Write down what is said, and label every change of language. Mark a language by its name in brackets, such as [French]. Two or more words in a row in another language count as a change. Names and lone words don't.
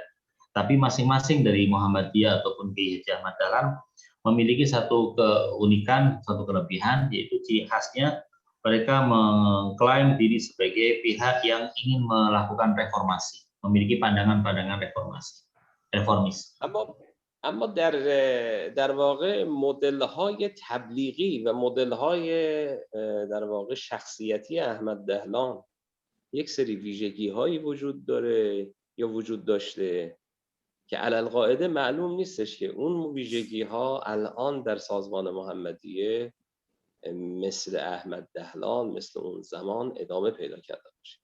[Indonesian] Tapi masing-masing dari Muhammadiyah ataupun Kiai Haji Ahmad Dahlan memiliki satu keunikan, satu kelebihan, yaitu ciri khasnya mereka mengklaim diri sebagai pihak yang ingin melakukan reformasi, memiliki pandangan-pandangan reformis. [Persian] اما در واقع مدل‌های تبلیغی و مدل‌های در واقع شخصیتی احمد دهلان یک سری ویژگی‌هایی وجود داره یا وجود داشته که علالقاعده معلوم نیستش که اون ویژگی‌ها الان در سازمان محمدیه مثل احمد دهلان مثل اون زمان ادامه پیدا کرده باشه.